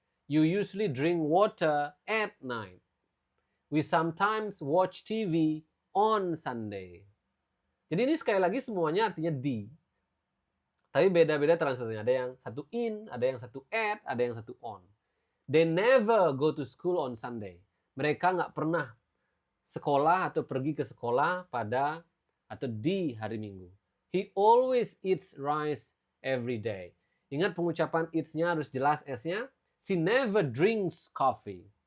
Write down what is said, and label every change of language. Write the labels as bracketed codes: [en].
[en] You usually drink water at night. We sometimes watch TV on Sunday. [id] Jadi ini sekali lagi semuanya artinya di. Tapi beda-beda translasinya. Ada yang satu in, ada yang satu at, ada yang satu on. [en] They never go to school on Sunday. [id] Mereka nggak pernah sekolah atau pergi ke sekolah pada atau di hari Minggu. [en] He always eats rice every day. [id] Ingat pengucapan eats-nya harus jelas S-nya. [en] She never drinks coffee.